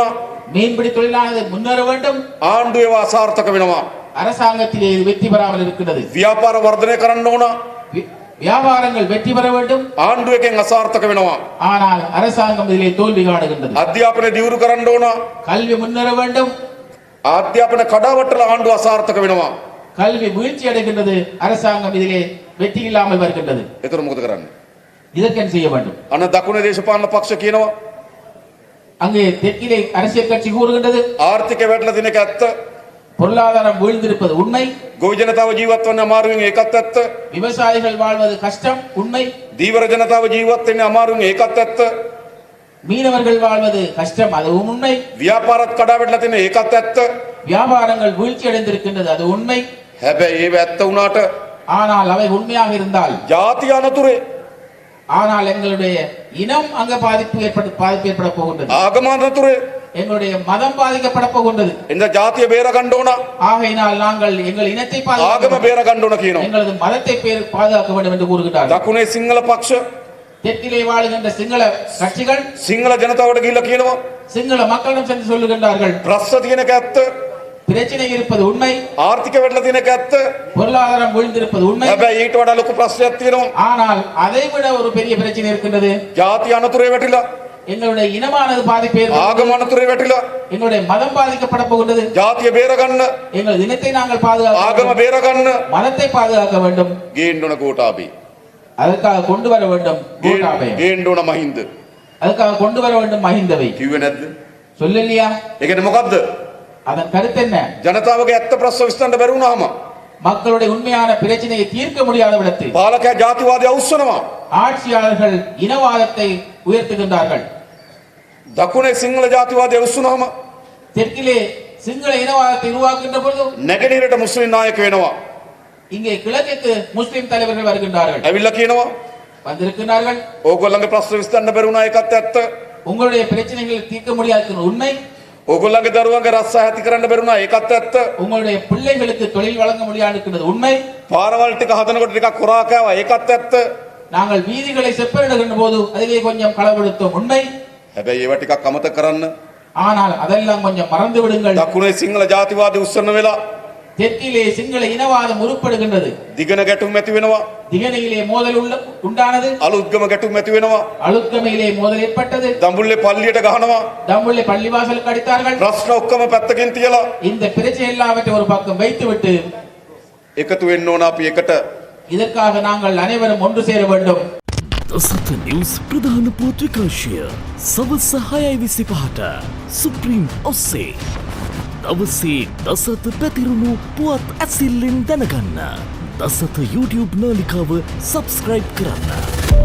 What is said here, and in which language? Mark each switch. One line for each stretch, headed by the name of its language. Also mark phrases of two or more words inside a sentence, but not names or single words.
Tamil: மீன்பிடி தொழிலானது முன்னேற வேண்டும்.
Sinhala: ආණ්ඩුව ඒවා අසාර්ථක වෙනවා.
Tamil: அரசாங்கத்திலே இது வெற்றி பெறாமல் இருக்கின்றது.
Sinhala: ව්‍යාපාර වර්ධනය කරන්න ඕන.
Tamil: வியாபாரங்கள் வெற்றி பெற வேண்டும்.
Sinhala: ආණ්ඩුව එකෙන් අසාර්ථක වෙනවා.
Tamil: ஆனால் அரசாங்கம் இதிலே தோல்வி காணுகின்றது.
Sinhala: අධ්‍යාපනය දියුණු කරන්න ඕන.
Tamil: கல்வி முன்னேற வேண்டும்.
Sinhala: අධ්‍යාපන කඩාවැටලා ආණ්ඩුව අසාර්ථක වෙනවා.
Tamil: கல்வி வீழ்ச்சி அடைகின்றது. அரசாங்கம் இதிலே வெற்றி இல்லாமல் வருகின்றது.
Sinhala: එතන මොකද කරන්නේ?
Tamil: இதற்கு என்ன செய்ய வேண்டும்?
Sinhala: අන්න දකුණේ දේශපාලන පක්ෂ කියනවා
Tamil: அங்கே தெற்கிலே அரசியல் கட்சி கூறுகின்றது
Sinhala: ආර්ථික වැටලා තියෙන එක ඇත්ත.
Tamil: பொருளாதாரம் வீழ்ந்திருப்பது உண்மை.
Sinhala: ගොවි ජනතාව ජීවත් වෙන්න අමාරුවෙන් ඒකත් ඇත්ත.
Tamil: விவசாயிகள் வாழ்வது கஷ்டம் உண்மை.
Sinhala: දීවර ජනතාව ජීවත් වෙන්න අමාරුවෙන් ඒකත් ඇත්ත.
Tamil: மீனவர்கள் வாழ்வது கஷ்டம் அதுவும் உண்மை.
Sinhala: ව්‍යාපාරත් කඩාවැටලා තියෙන ඒකත් ඇත්ත.
Tamil: வியாபாரங்கள் வீழ்ச்சி அடைந்திருக்கின்றது அது உண்மை.
Sinhala: හැබැයි ඒව ඇත්ත වුණාට
Tamil: ஆனால் அவை உண்மையாக இருந்தால்,
Sinhala: ජාතිය අනතුරේ
Tamil: ஆனால் எங்களுடைய இனம் அங்க பாதிப்பு ஏற்பட போகின்றது.
Sinhala: ආගම අනතුරේ
Tamil: எங்களுடைய மதம் பாதிக்கப்பட போகின்றது.
Sinhala: එඳ ජාතිය බේර ගන්න ඕන.
Tamil: ஆகையினால் நாங்கள் எங்கள் இனத்தை
Sinhala: ආගම
Tamil: பாதுகாக்க,
Sinhala: බේර ගන්න ඕන කියනවා.
Tamil: எங்களது மதத்தை பாதுகாக்க வேண்டும் என்று கூறுகின்றார்கள்.
Sinhala: දකුණේ සිංහල පක්ෂ
Tamil: தெற்கிலே வாழுகின்ற சிங்கள கட்சிகள்
Sinhala: සිංහල ජනතාවට ගිහිල්ලා කියනවා
Tamil: சிங்கள மக்களிடம் சென்று சொல்லுகின்றார்கள்,
Sinhala: ප්‍රශ්න තියෙන එක ඇත්ත.
Tamil: பிரச்சனை இருப்பது உண்மை,
Sinhala: ආර්ථික වැටලා තියෙන එක ඇත්ත.
Tamil: பொருளாதாரம் வீழ்ந்திருப்பது உண்மை.
Sinhala: හැබැයි ඊට වඩා ලොකු ප්‍රශ්නයක් තියෙනවා.
Tamil: ஆனால் அதை விட ஒரு பெரிய பிரச்சனை இருக்கின்றது.
Sinhala: ජාතිය අනතුරේ වැටිලා
Tamil: எங்களுடைய இனமானது பாதிப்பு
Sinhala: ආගම අනතුරේ වැටිලා
Tamil: எங்களுடைய மதம் பாதிக்கப்பட போகின்றது.
Sinhala: ජාතිය බේර ගන්න
Tamil: எங்களது இனத்தை நாங்கள் பாதுகாக்க
Sinhala: ආගම
Tamil: வேண்டும்.
Sinhala: බේර ගන්න
Tamil: மதத்தை பாதுகாக்க வேண்டும்.
Sinhala: ගේන්න ඕන කෝටාබේ.
Tamil: அதற்காக கொண்டு வர வேண்டும் கோட்டாபயம்.
Sinhala: ගේන්න ඕන මහින්ද.
Tamil: அதுக்காக கொண்டு வர வேண்டும் மஹிந்தவை.
Sinhala: කිව්වේ නැද්ද?
Tamil: சொல்லலையா?
Sinhala: ඒ කියන්නේ මොකද්ද?
Tamil: அதன் கருத்து என்ன?
Sinhala: ජනතාවගේ ඇත්ත ප්‍රශ්න විසඳන්න බැරි වුණාම
Tamil: மக்களுடைய உண்மையான பிரச்சனையை தீர்க்க முடியாத விடத்தில்
Sinhala: පාලකයා ජාතිවාදය අවුස්සනවා.
Tamil: ஆட்சியாளர்கள் இனவாதத்தை உயர்த்துகின்றார்கள்.
Sinhala: දකුණේ සිංහල ජාතිවාදය අවුස්සුනහම
Tamil: தெற்கிலே சிங்கள இனவாதத்தை உருவாக்குகின்ற பொழுது
Sinhala: නැගෙනහිරට මුස්ලිම් නායක වෙනවා.
Tamil: இங்கே கிழக்குக்கு முஸ்லிம் தலைவர்கள் வருகின்றார்கள்,
Sinhala: ඇවිල්ලා කියනවා
Tamil: வந்திருக்கிறார்கள்.
Sinhala: ඕගොල්ලන්ගේ ප්‍රශ්න විසඳන්න බැරි වුණා ඒකත් ඇත්ත.
Tamil: உங்களுடைய பிரச்சனைகளை தீர்க்க முடியாத உண்மை.
Sinhala: ඕගොල්ලන්ගේ දරුවන්ගේ රස්සා ඇති කරන්න බැරි වුණා ඒකත් ඇත්ත.
Tamil: உங்களுடைய பிள்ளைகளுக்கு தொழில் வழங்க முடியாது உண்மை.
Sinhala: පාරවල් ටික හදනකොට ටිකක් කොරා කෑවා ඒකත් ඇත්ත.
Tamil: நாங்கள் வீதிகளை செப்பனிடுகின்ற போது அதிலே கொஞ்சம் களவெடுத்தோம் உண்மை.
Sinhala: හැබැයි ඒවා ටිකක් අමතක කරන්න
Tamil: ஆனால் அதெல்லாம் கொஞ்சம் மறந்து விடுங்கள்.
Sinhala: දකුණේ සිංහල ජාතිවාදී උස්සන්න වෙලා
Tamil: தெற்கிலே சிங்கள இனவாதம் உருப்படுகின்றது.
Sinhala: දිගන ගැටුම් ඇති වෙනවා.
Tamil: திகனையிலே மோதல் உண்டானது.
Sinhala: අලුත්ගම ගැටුම් ඇති වෙනවා.
Tamil: அழுத்தமையிலே மோதல் ஏற்பட்டது.
Sinhala: දඹුල්ලේ පල්ලියට ගහනවා.
Tamil: தம்புள்ளை பள்ளிவாசலுக்கு அடித்தார்கள்.
Sinhala: ප්‍රශ්න ඔක්කොම පැත්තකින් තියලා
Tamil: இந்த பிரச்சனை எல்லாவற்றை ஒரு பக்கம் வைத்துவிட்டு
Sinhala: එකතු වෙන්න ඕන අපි එකට.
Tamil: இதற்காக நாங்கள் அனைவரும் ஒன்று சேர வேண்டும்.
Sinhala: දසත නිවුස් ප්‍රධාන පුවත් විකාශය සවස 6:25ට සුප්‍රීම් ඔස්සේ දවසේ දසත පැතිරුණු පුවත් ඇසිල්ලෙන් දැනගන්න දසත YouTube නාලිකාව සබස්ක්‍රයිබ් කරන්න.